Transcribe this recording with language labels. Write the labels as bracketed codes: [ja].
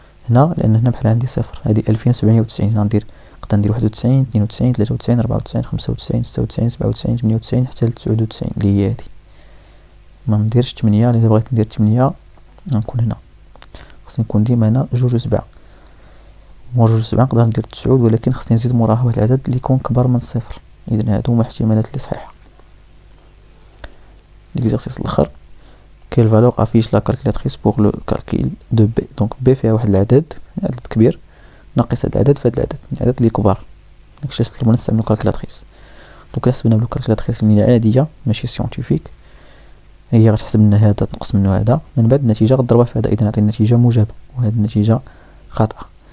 [ar] هنا لأن هنا بحال عندي صفر، هذه 2790. هنا نقدر ندير 91 92 93 94 95 96 97 98 حتى ل 99 اللي هي هذه. ما نديرش 8 لأن بغيت ندير 8 غنكون هنا خصني نكون ديما هنا 2 و7 و2 و7 نقدر ندير 9 ولكن خصني نزيد موراها واحد العدد اللي يكون كبر من صفر. إذن هادو هما الاحتمالات اللي صحيحة. [fr] l'exercice [ar] الآخر [fr] quelle valeur affiche la calculatrice pour le calcul de b. [ar] دونك b فيها واحد العدد كبير ناقص هاد العدد في هاد العدد اللي كبار. داكشي علاش طلبنا نستعملو كالكولاتريس. دونك حسبنا بلو كالكولاتريس اللي عادية ماشي سيونتيفيك، هي غتحسب لنا هذا تنقص منه هذا، من بعد النتيجة غضربها في هذا، إذا عطينا نتيجة موجبة وهذه النتيجة خاطئة.